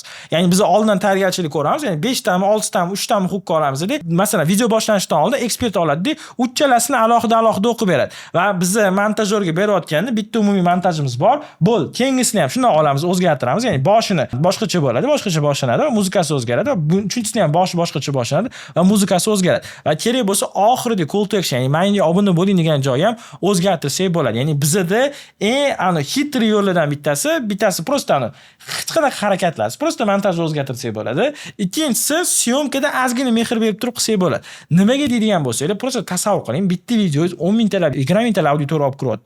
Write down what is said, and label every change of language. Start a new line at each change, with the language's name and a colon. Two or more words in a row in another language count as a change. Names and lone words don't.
Uzbek: Ya'ni biz oldindan tayyorgarchilik ko'ramiz, ya'ni 5 tami, 6 tami, 3 tami hook olamiz deb, masalan, video boshlanishidan oldin ekspert oladi, uchalasini alohida o'qib beradi. Va biz montajyorga berayotganda bitta umumiy montajimiz bor. Bo'l, keyingisini ham shunday olamiz, o'zgartiramiz. Ya'ni boshini boshqacha bo'ladi, boshqacha boshlanadi va muzikasi o'zgaradi va uchinchisini ham boshi boshqacha boshlanadi va muzikasi o'zgaradi. Va kerak bo'lsa oxirida
English: call to action,
Uzbek: ya'ni menga obuna bo'ling degan joyi ham o'zgartirsak bo'ladi. Ya'ni bizda eng xitr yo'llardan bittasi prosta hech qanaqa harakatlarsiz, prosta montajni o'zgartirsak bo'ladi. Ikkinchisi syomkada ozgina mehr berib turib qilsak bo'ladi. Nimaga deydigan bo'lsangiz, prosta tasavvur qiling, bitta videoyingiz 10 mingtalab, 20 mingtalab auditoriya olib kiryapti.